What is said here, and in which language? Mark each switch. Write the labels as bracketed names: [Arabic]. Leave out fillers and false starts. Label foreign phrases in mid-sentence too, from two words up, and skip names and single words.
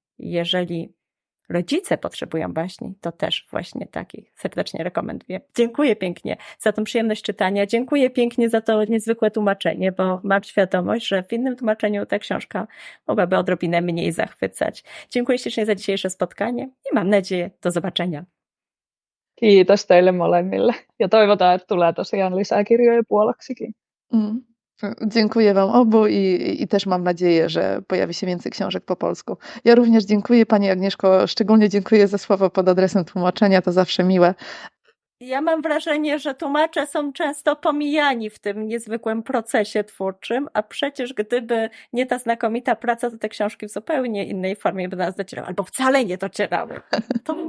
[Polish] Jeżeli rodzice potrzebują baśni, to też właśnie takich. Serdecznie rekomenduję. Dziękuję pięknie za tą przyjemność czytania. Dziękuję pięknie za to niezwykłe tłumaczenie, bo mam świadomość, że w innym tłumaczeniu ta książka mogłaby odrobinę mniej zachwycać. Dziękuję ślicznie za dzisiejsze spotkanie i mam nadzieję do zobaczenia. [Finnish] Kiitos teille molemmille. Ja toivotaan, että tulee tosiaan lisää kirjoja puolaksikin. [Polish] Dziękuję Wam obu i też mam nadzieję, że pojawi się więcej książek po polsku. Ja również dziękuję Pani Agnieszko, szczególnie dziękuję za słowo pod adresem tłumaczenia, to zawsze miłe. Ja mam wrażenie, że tłumacze są często pomijani w tym niezwykłym procesie twórczym, a przecież gdyby nie ta znakomita praca, to te książki w zupełnie innej formie by do nas docierały, albo wcale nie docierały.